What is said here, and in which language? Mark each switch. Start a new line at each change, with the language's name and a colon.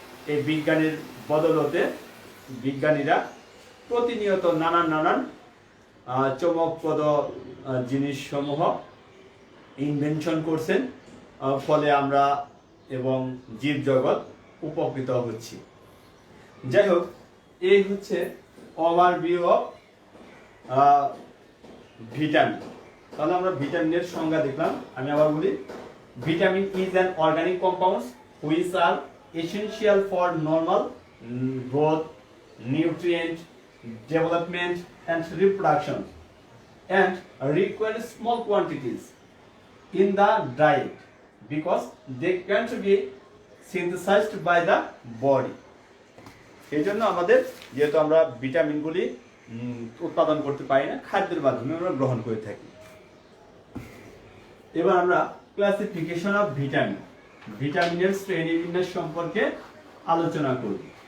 Bangla: এই বিজ্ঞানীর বদলতে বিজ্ঞানীরা প্রতিনিয়ত নানান চমকপ্রদ জিনিসসমূহ ইনভেনশন করছেন, ফলে আমরা এবং জীবজগৎ উপকৃত হচ্ছি। যাই হোক, এই হচ্ছে
English: Overview of vitamin.
Bangla: তাহলে আমরা ভিটামিনের সংজ্ঞা দেখলাম। আমি আবার বলি,
English: Vitamin is an organic compounds which are essential for normal growth, nutrient development and reproduction, and require small quantities in the diet because they can't be synthesized by the body.
Bangla: এই জন্য আমাদের যেহেতু আমরা ভিটামিনগুলি উৎপাদন করতে পারি না, খাদ্যের মাধ্যমে আমরা গ্রহণ করে থাকি। এবার আমরা
English: classification of vitamin,
Bangla: ভিটামিনের শ্রেণীবিন্যাস সম্পর্কে আলোচনা করব।